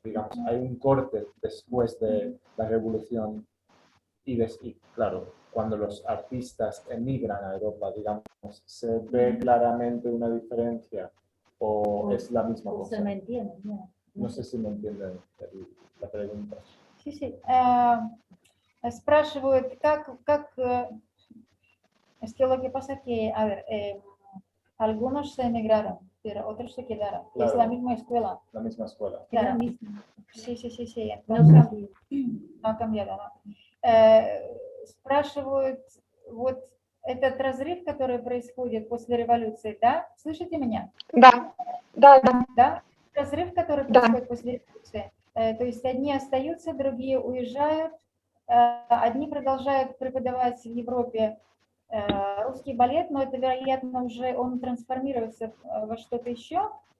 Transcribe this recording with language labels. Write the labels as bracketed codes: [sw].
[es] Digamos, hay un corte después de la revolución y claro, cuando los artistas emigran a Europa, digamos, ¿se ve claramente una diferencia o es la misma cosa? Se me entiende, No sé si me entienden la pregunta. Sí, sí. [ru] Спрашивают, как [es] es que lo que pasa que, a ver, algunos se emigraron, pero otros se quedaron. Claro. Es la misma escuela. La misma escuela. Claro. Sí. Entonces, no ha cambiado, ¿no? [ru] Спрашивают, вот этот разрыв, который происходит после революции, да? Слышите меня? Да. Да? Разрыв, который происходит после революции. То есть одни остаются, другие уезжают, одни продолжают преподавать в Европе русский балет, но это, вероятно, уже он трансформируется во что-то еще.